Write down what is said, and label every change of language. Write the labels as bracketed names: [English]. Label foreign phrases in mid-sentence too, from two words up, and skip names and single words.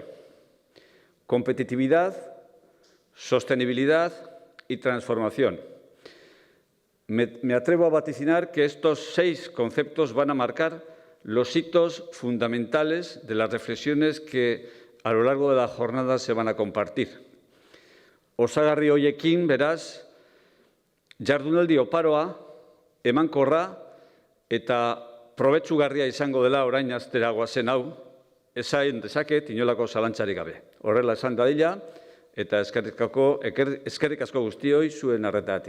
[Spanish] Competitividad, sostenibilidad y transformación. Me atrevo a vaticinar que estos 6 conceptos van a marcar los hitos fundamentales de las reflexiones que a lo largo de la jornada se van a compartir. [Basque] Osagarri horiekin, beraz, jardunaldi oparoa, emankorra eta probetsugarria izango dela orain astera goazen hau, esain dezaket inolako zalantzarik gabe. Horrela esan dadila eta eskerrik asko guztioi zuen arretagatik.